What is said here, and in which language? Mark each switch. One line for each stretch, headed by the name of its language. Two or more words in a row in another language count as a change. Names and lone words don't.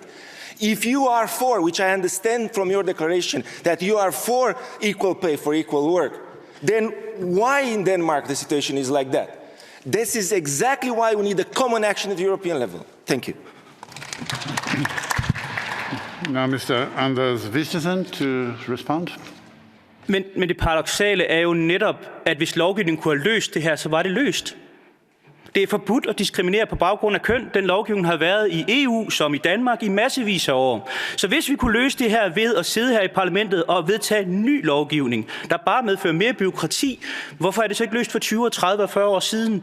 English: If you are for, which I understand from your declaration, that you are for equal pay for equal work, then why in Denmark the situation is like that? This is exactly why we need a common action at the European level. Thank you. Now, Mr. Anders Vistisen to respond.
Danish: Men det paradoksale er jo netop, at hvis lovgivningen kunne have løst det her, så var det løst. Det er forbudt at diskriminere på baggrund af køn. Den lovgivning har været i EU som i Danmark i massevis af år. Så hvis vi kunne løse det her ved at sidde her i parlamentet og vedtage ny lovgivning, der bare medfører mere bureaukrati, hvorfor er det så ikke løst for 20, 30 og 40 år siden?